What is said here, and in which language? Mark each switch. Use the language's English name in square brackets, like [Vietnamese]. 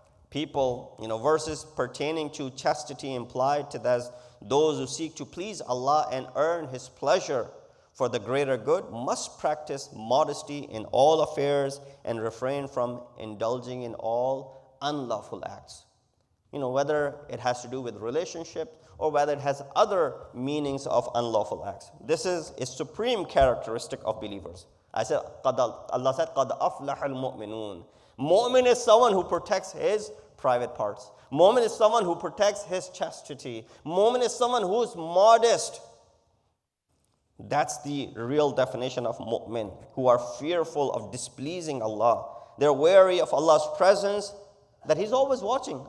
[English] People, verses pertaining to chastity implied to that those who seek to please Allah and earn His pleasure for the greater good must practice modesty in all affairs and refrain from indulging in all unlawful acts. Whether it has to do with relationship or whether it has other meanings of unlawful acts. This is a supreme characteristic of believers. Allah said, [Arabic] قَدْ أَفْلَحَ الْمُؤْمِنُونَ. [English] Mu'min is someone who protects his private parts. Mu'min is someone who protects his chastity. Mu'min is someone who is modest. That's the real definition of mu'min, who are fearful of displeasing Allah. They're wary of Allah's presence, that He's always watching.